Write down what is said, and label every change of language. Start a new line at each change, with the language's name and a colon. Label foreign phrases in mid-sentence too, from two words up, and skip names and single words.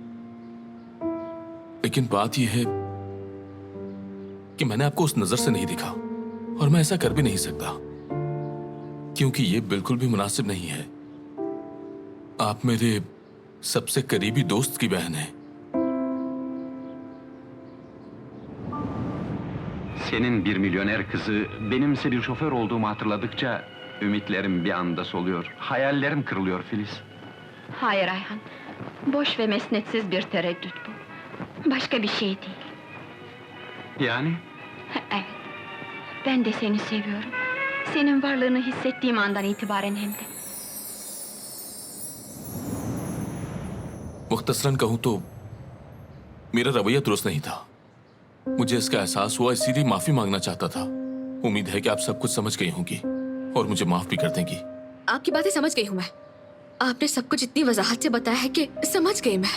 Hindi: लेकिन बात यह है कि मैंने आपको उस नजर से नहीं देखा और मैं ऐसा कर भी नहीं सकता क्योंकि ये बिल्कुल भी मुनासिब नहीं है। आप मेरे सबसे करीबी दोस्त की बहन हैं।
Turkish: Senin bir milyoner kızı, benimse bir şoför olduğumu hatırladıkça Ümitlerim bir anda soluyor. Hayallerim kırılıyor Filiz. Hayır Ayhan. Boş ve mesnetsiz bir tereddüt bu. Başka bir şey değil. Yani? Evet. Ben de seni seviyorum. Senin varlığını hissettiğim andan itibaren hem de.
Hindi: मुख्तसरन कहूं तो मेरा रवैया दुरुस्त नहीं था। मुझे इसका एहसास हुआ, इसीलिए माफी मांगना चाहता था। उम्मीद है कि आप सब कुछ समझ गई होंगी और मुझे माफ भी कर देंगी। आपकी बातें समझ गई हूँ मैं। आपने सब कुछ इतनी वजाहत से बताया है कि समझ गई मैं।